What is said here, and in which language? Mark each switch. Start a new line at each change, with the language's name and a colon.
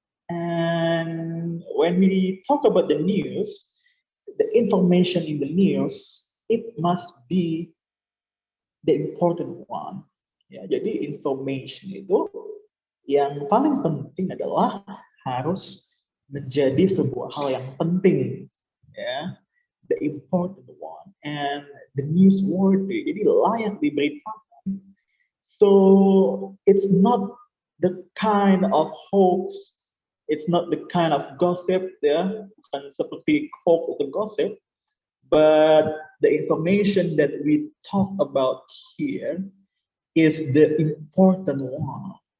English: And when we talk about the news, the information in the news, it must be the important one.
Indonesian: Ya, jadi information itu yang paling penting adalah harus menjadi sebuah hal yang penting, ya,
English: the important one and the newsworthy,
Indonesian: jadi layak diberitakan.
English: So it's not the kind of hoax, it's not the kind of gossip,
Indonesian: ya, bukan seperti hoax atau gossip,
English: but the information that we talk about here is the important one.